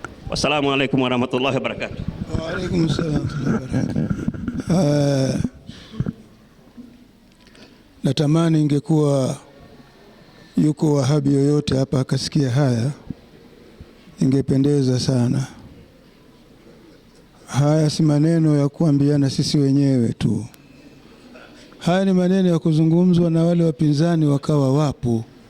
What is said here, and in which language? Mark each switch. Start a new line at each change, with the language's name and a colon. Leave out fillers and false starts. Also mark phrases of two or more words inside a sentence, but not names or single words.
Arabic: السلام عليكم ورحمة الله وبركاته. وعليكم السلام ورحمة الله وبركاته.
Swahili: Natamani ingekuwa yuko wahabi yoyote hapa akasikia haya, ingependeza sana. Haya si maneno ya kuambiana sisi wenyewe tu. Haya ni maneno ya kuzungumzwa na wale wapinzani wakawa wapo.